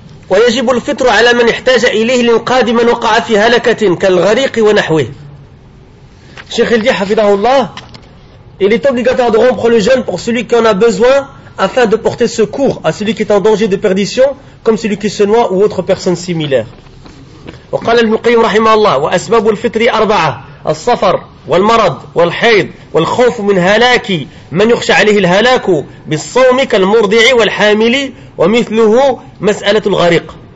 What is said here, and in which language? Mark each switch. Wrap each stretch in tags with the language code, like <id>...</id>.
<ar>ويجب الفطر على من احتاج إليه لإنقاذ من وقع في هلكة كالغريق ونحوه. شيخ الدين حفظه الله.</ar> <fr>Il est obligatoire de rompre le jeûne pour celui qui en a besoin afin de porter secours à celui qui est en danger de perdition, comme celui qui se noie ou autre personne similaire.</fr> <ar>وقال المقيم رحمه الله وأسباب الفطر أربعة: السفر والمرض والحيض والخوف من هلاك من يخشى عليه الهلاك بالصوم كالمرضع والحامل ومثله مسألة الغريق.</ar>